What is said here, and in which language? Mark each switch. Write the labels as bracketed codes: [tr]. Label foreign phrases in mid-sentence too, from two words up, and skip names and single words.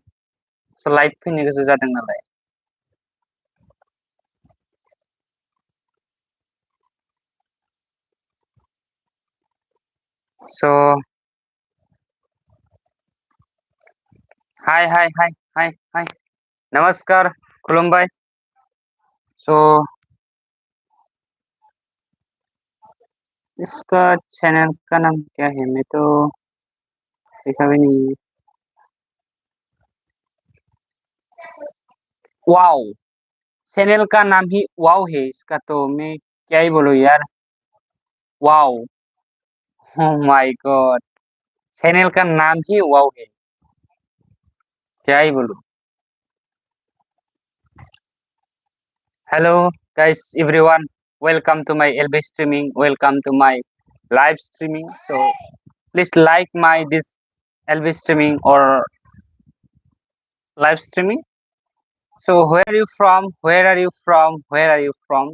[brx] स' लाइभ फैनो गोसो जादों नालाय. स' हाय हाय हाय हाय हाय नमस्कार खुलुमबाय. [hi] स' इसका चैनल का नाम क्या है मैं तो देखा भी नहीं है. वाओ चैनल का नाम ही वाओ है इसका तो मैं क्या ही बोलूं यार. वाओ [en] oh my god [hi] चैनल का नाम ही वाओ है. क्या ही बोलूं. [en] हेलो guys everyone, welcome to my LB streaming, welcome to my live streaming. So please like my this LB streaming or live streaming. So where are you from, where are you from, where are you from?